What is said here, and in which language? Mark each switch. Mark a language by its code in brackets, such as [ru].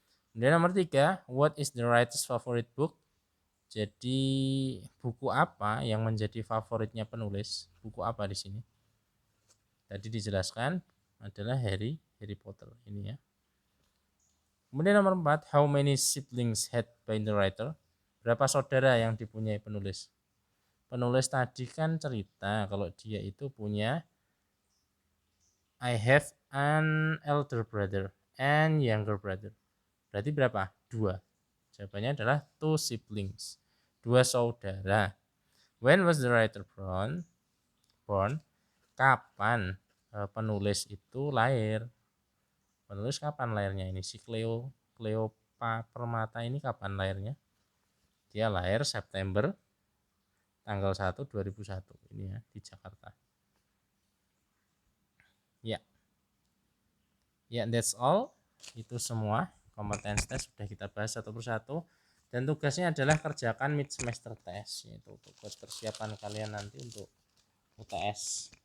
[id] Kemudian nomor 3, [en] what is the writer's favorite book? [id] Jadi buku apa yang menjadi favoritnya penulis? Buku apa di sini? Tadi dijelaskan adalah Harry Potter ini ya. Kemudian nomor 4, [en] how many siblings had by the writer? [id] Berapa saudara yang dipunyai penulis? Penulis tadi kan cerita kalau dia itu punya [en] I have an elder brother and younger brother. [id] Berarti berapa? 2. Jawabannya adalah 2 siblings. 2 saudara. [en] When was the writer born? [id] Kapan penulis itu lahir. Penulis kapan lahirnya ini? Si Cleopa Permata ini kapan lahirnya? Dia lahir September tanggal 1 2001 ini ya di Jakarta. Ya. Ya, [en] that's all. [id] Itu semua competence test sudah kita bahas satu persatu, dan tugasnya adalah kerjakan mid semester test, yaitu tugas persiapan kalian nanti untuk UTS.